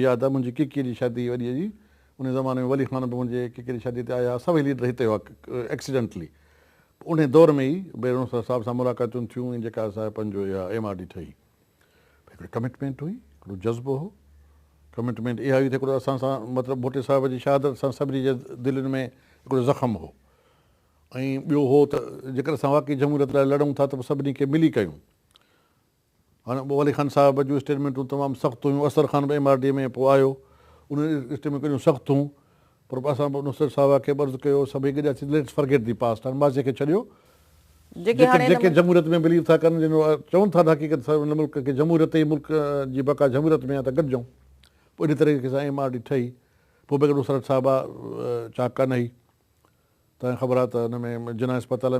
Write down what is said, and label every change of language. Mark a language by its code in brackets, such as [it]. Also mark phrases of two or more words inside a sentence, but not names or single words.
[sd] यादि आहे मुंहिंजी किकीअ जी शादी वॾीअ जी उन ज़माने में वली ख़ान बि मुंहिंजे किकीअ जी शादी ते आया सभई लीडर हिते हुआ एक्सीडेंटली उन दौर में ई बेगम नुसरत साहिब सां मुलाक़ातूं थियूं ऐं जेका असां पंहिंजो इहा MRD ठही हिकिड़ी कमिटमेंट हुई हिकिड़ो जज़्बो हो कमिटमेंट इहा हुई त हिकिड़ो असां सां मतिलबु भुट्टे साहिब जी शहादत सां सभिनी जे दिलनि में हिकिड़ो ज़ख़्म हो ऐं ॿियो हो त जेकर असां वाक़ई जमहूरियत लाइ लड़ूं था त सभिनी खे मिली कयूं हाणे वली ख़ान साहिब जूं स्टेटमेंटूं तमामु सख़्तु हुयूं असर ख़ान बि MRD में पोइ आयो उन स्टेटमेंट कहिड़ियूं सख़्तु हुयूं पर असां नुसरत साहिब खे अर्ज़ु कयो सभई गॾियासीं [en] Let's forget the past [sd] हाणे माज़े खे छॾियो जेके जमहूरियत में बिलीव था कनि जिन चवनि था हक़ीक़त हिन मुल्क खे जमहूरियत ई मुल्क जी बका जमहूरियत में आहे त गॾिजूं पोइ इन तरीक़े सां MRD ठही पोइ बेगम नुसरत साहिबा चाक न हुई तव्हांखे ख़बर आहे त हुन में जिना अस्पताल